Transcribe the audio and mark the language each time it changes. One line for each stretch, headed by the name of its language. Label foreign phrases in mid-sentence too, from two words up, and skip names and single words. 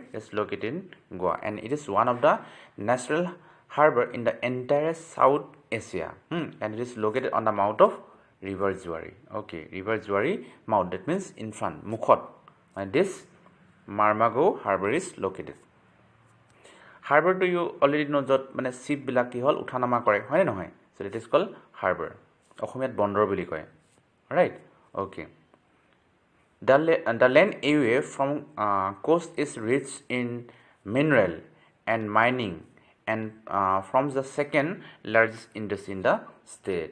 English: It's located in Goa, and it is one of the natural harbour in the entire South Asia, and it is located on the mouth of river Juari. Okay, river Juari mouth, that means in front, Mukhot, and this Marmagua Harbour is located. Harbour to you already know
Assamese: য'ত মানে শ্বিপ বিলাক কি হ'ল উঠা-নমা কৰে হয় নহয়,
English: so it is called harbour.
Assamese: অসমীয়াত বন্দৰ বুলি কয়.
English: Right? Okay. The land area from coast is rich in mineral and mining, and from the second largest industry in the state.